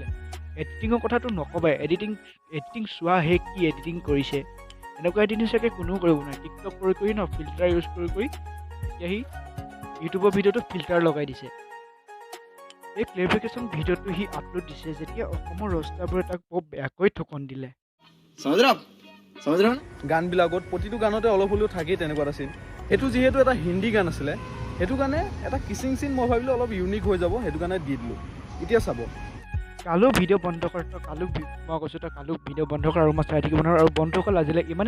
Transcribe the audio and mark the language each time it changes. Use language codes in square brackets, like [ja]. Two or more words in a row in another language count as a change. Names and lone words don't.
[as] এডিটিঙৰ কথাটো নকবাই, এডিটিং চোৱা হে কি এডিটিং কৰিছে। এনেকুৱা এডিটিং চাগে কোনেও কৰিব নোৱাৰে। টিকটক কৰি ন ফিল্টাৰ ইউজ কৰি এতিয়া সি ইউটিউবৰ ভিডিঅ'টো ফিল্টাৰ লগাই দিছে। এই ক্লেৰিফিকেশ্যন ভিডিঅ'টো সি আপলোড দিছে যেতিয়া অসমৰ ৰষ্টাৰবোৰে তাক বৰ বেয়াকৈ ঠকন দিলে। [hi] समझ रहे हो ना? [as] গানবিলাকত প্ৰতিটো গানতে অলপ হ'লেও থাকেই তেনেকুৱা এটা চিন। সেইটো যিহেতু এটা হিন্দী গান আছিলে, সেইটো কাৰণে এটা কিচিং চিন মই ভাবিলোঁ অলপ ইউনিক হৈ যাব, সেইটো কাৰণে দি দিলোঁ। এতিয়া চাব, কালু ভিডিঅ' বন্ধ কৰ। মই কৈছোঁ তই কালু ভিডিঅ' বন্ধ কৰ আৰু মই চাই থাকিব নোৱাৰোঁ। আৰু বন্ধুসকল, আজিলৈ ইমানে।